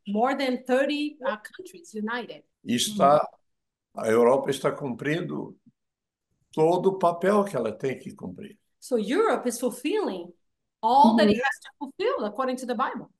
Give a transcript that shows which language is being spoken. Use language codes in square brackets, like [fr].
[en] More than 30 countries united. [pt] E a Europa está cumprindo todo o papel que ela tem que cumprir. [en] So Europe is fulfilling all that it has to fulfill according to the Bible.